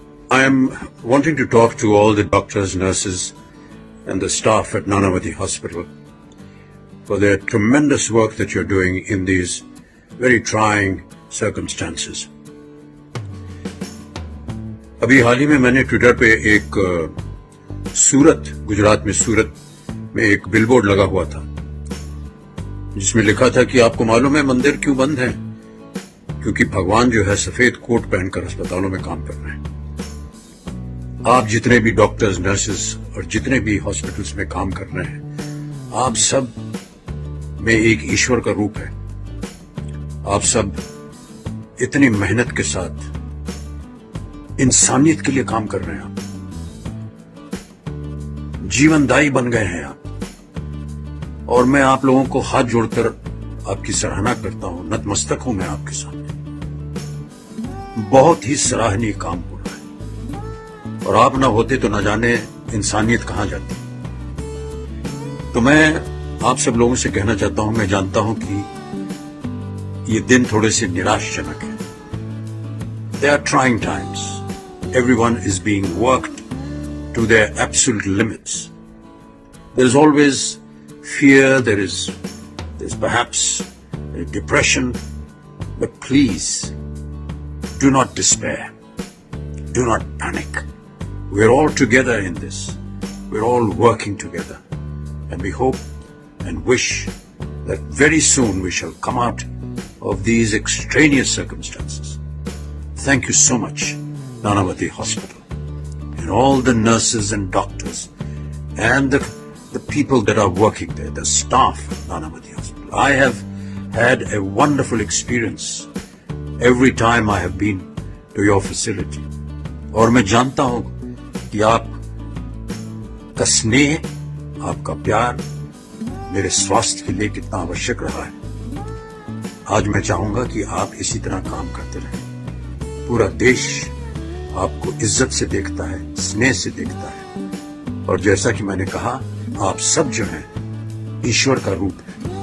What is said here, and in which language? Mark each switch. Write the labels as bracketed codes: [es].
[en] I am wanting to talk to all the doctors, nurses and the staff at Nanavati Hospital for their tremendous work that you're doing in these very trying circumstances. [hi] अभी हाल ही में मैंने Twitter पे एक सूरत, गुजरात में सूरत में एक billboard लगा हुआ था जिसमें लिखा था कि आपको मालूम है मंदिर क्यों बंद है? क्योंकि भगवान जो है सफेद कोट पहनकर अस्पतालों में काम कर रहे हैं। आप जितने भी डॉक्टर्स, नर्सेस और जितने भी हॉस्पिटल्स में काम कर रहे हैं, आप सब में एक ईश्वर का रूप है। आप सब इतनी मेहनत के साथ इंसानियत के लिए काम कर रहे हैं। आप जीवनदायी बन गए हैं आप, और मैं आप लोगों को हाथ जोड़कर आपकी सराहना करता हूं, नतमस्तक हूं मैं आपके सामने। बहुत ही सराहनीय काम हो रहा है, और आप ना होते तो न जाने इंसानियत कहां जाती। तो मैं आप सब लोगों से कहना चाहता हूं, मैं जानता हूं कि ये दिन थोड़े से निराशजनक है। [en] They are trying times. Everyone is being worked to their absolute limits. There is always fear, there's perhaps depression, but please do not despair. Do not panic. We're all together in this. We're all working together. And we hope and wish that very soon we shall come out of these extraneous circumstances. Thank you so much, Nanavati Hospital, and all the nurses and doctors and the people that are working there, the staff at Nanavati Hospital. I have had a wonderful experience every time I have been to your facility. [hi] और मैं जानता हूं कि आपका स्नेह, आपका प्यार मेरे स्वास्थ्य के लिए कितना आवश्यक रहा है। आज मैं चाहूंगा कि आप इसी तरह काम करते रहें। पूरा देश आपको इज्जत से देखता है, स्नेह से देखता है, और जैसा कि मैंने कहा, आप सब जो हैं ईश्वर का रूप है।